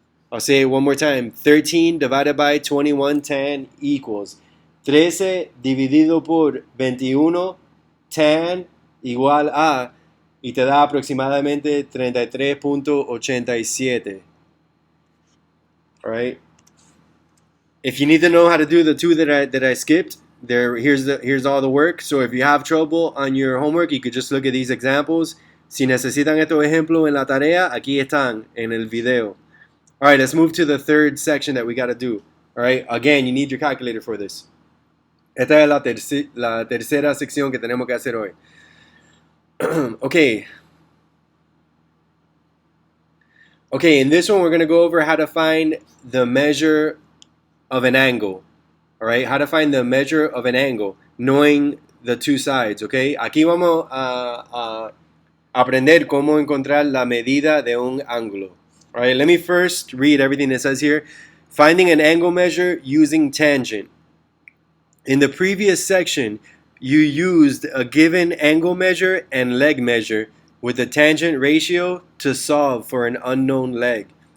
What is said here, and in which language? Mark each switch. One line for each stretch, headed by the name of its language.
English: I'll say it one more time. 13 divided by 21 tan equals
Spanish: 13 dividido por 21 tan igual a, y te da aproximadamente 33.87. Alright?
English: If you need to know how to do the two that I skipped, here's all the work. So if you have trouble on your homework, you could just look at these examples.
Spanish: Si necesitan estos ejemplos en la tarea, aquí están en el video.
English: Alright, let's move to the third section that we got to do. Alright, again, you need your calculator for this.
Spanish: Esta es la tercera sección que tenemos que hacer hoy.
English: Okay, in this one we're going to go over how to find the measure of an angle. Alright, how to find the measure of an angle, knowing the two sides, okay?
Spanish: Aquí vamos a aprender cómo encontrar la medida de un ángulo.
English: Alright, let me first read everything it says here. Finding an angle measure using tangent. In the previous section, you used a given angle measure and leg measure with a tangent ratio to solve for an unknown leg.